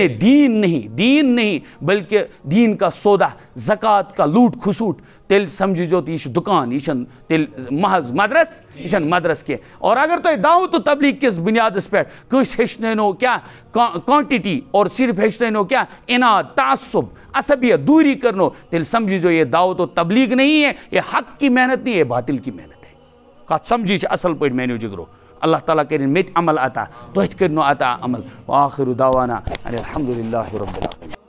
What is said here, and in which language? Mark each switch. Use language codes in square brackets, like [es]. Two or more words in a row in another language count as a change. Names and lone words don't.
[ur] دین نہیں بلکہ دین کا سودا زکوٰۃ کا لوٹ کھسوٹ [ks] تیٚلہِ سمجھِزیو تہٕ یہِ چھُ دُکان یہِ چھُنہٕ تیٚلہِ محض مدرس یہِ چھُنہٕ مدرس کینٛہہ اور اگر تۄہہِ دعوت و تبلیغ کِس بُنیادس پٮ۪ٹھ کٲنٛسہِ ہیٚچھنٲونو کیٛاہ کوانٹٹی اور صرف ہیٚچھنٲونو کیٛاہ اناد تعصب عصبیت دوری کرنو تیٚلہِ سمجھِزیو [ur] یہ دعوت و تبلیغ نہیں ہے یہ حق کی محنت نہیں ہے باطل کی محنت ہے [ks] کتھ سمجھی چھِ اصل پٲٹھۍ میانیو جگرو اللہ تعالیٰ کٔرِنۍ مےٚ تہِ عمل عطا تۄہہِ تہِ کٔرِنو عطا عمل [ar] وآخر دعوانا ان الحمد للہ رب العالمین